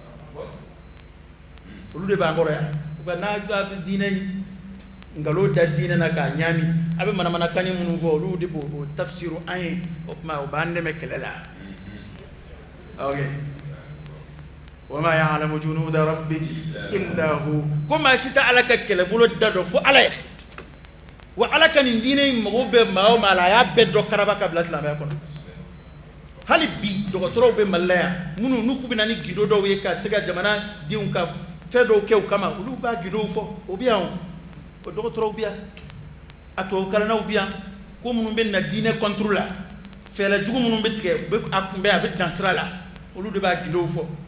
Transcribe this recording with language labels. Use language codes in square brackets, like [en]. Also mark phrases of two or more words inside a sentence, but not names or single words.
[bm] olu de b'an kɔrɔ yan u ka n'a bɛ diinɛ nkalon da diinɛ na k'a ɲaami a bɛ manamanakan minnu fɔ olu de b'o tafsiru an ye o tuma o b'an dɛmɛ kɛlɛ la ok [ar] وما يعلم جنود ربك إلا هو [bm] ko maa si tɛ ala ka kɛlɛbolo da dɔn fo ala yɛrɛ wa ala ka nin diinɛ in mago bɛ maa o maa la a y'a bɛɛ dɔn karaba ka bila silamɛya kɔnɔ hali bi dɔgɔtɔrɔw bɛ Mali la yan minnu n'u k'u bɛ na ni gido dɔw ye ka se ka jamana denw ka fɛn dɔw kɛ u kama olu b'a gidow fɔ o bɛ yan o dɔgɔtɔrɔw bɛ yan a tubabukalannaw bɛ yan ko minnu bɛ na diinɛ contre la fɛɛrɛ jugu minnu bɛ tigɛ u bɛ a kunbɛn a bɛ dan sira la olu de b'a gidow fɔ